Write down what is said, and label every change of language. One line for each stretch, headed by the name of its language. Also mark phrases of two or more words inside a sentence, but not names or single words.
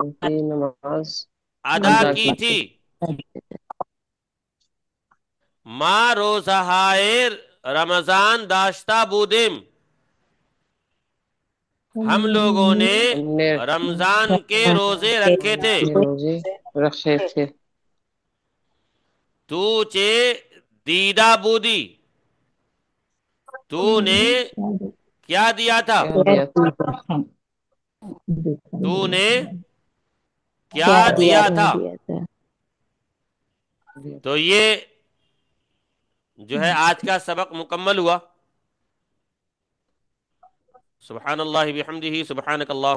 Urdu: ادا کی تھی
Persian: ما روزہائے رمضان داشتہ بودیم
Urdu: ہم لوگوں نے رمضان کے روزے رکھے تھے
Persian: تو چے دیدہ بودی
Urdu: تو نے کیا دیا تھا تو نے کیا دیا تھا تو یہ جو ہے آج کا سبق مکمل ہوا
Arabic: سبحان اللہ بحمدہ سبحانک اللہم